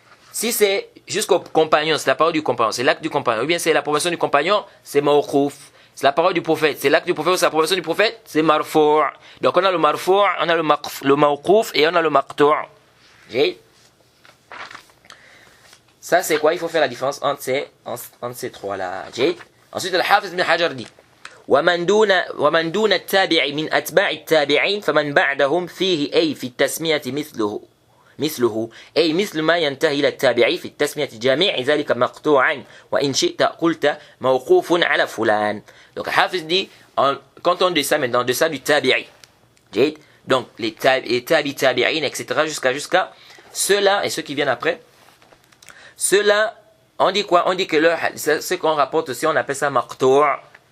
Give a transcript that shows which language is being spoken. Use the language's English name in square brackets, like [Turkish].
[French] Si c'est jusqu'au compagnon, c'est la parole du compagnon, c'est l'acte du compagnon, ou bien c'est l'approbation du compagnon, c'est mawqouf. C'est la parole du prophète, c'est l'acte du prophète ou c'est l'approbation du prophète, c'est marfou'. Donc on a le marfou', on a le mawqouf et on a le maqtu'. Ça c'est quoi? Il faut faire la différence entre ces trois-là. Ensuite le Hafiz ibn Hajar dit [Arabic] ومن دون التابع من أتباع التابعين فمن بعدهم فيه أي في التسمية مثله أي مثل ما ينتهي إلى التابعي في التسمية جميع ذلك مقطوعا وإن شئت قلت موقوف على فلان. [French] Donc Hafiz dit quand on descend maintenant descend du tabi'i, donc les tabi'in etc jusqu'à ceux-là et ceux qui viennent après, ceux-là on dit quoi? On dit que ce qu'on rapporte aussi on appelle ça maqtu'.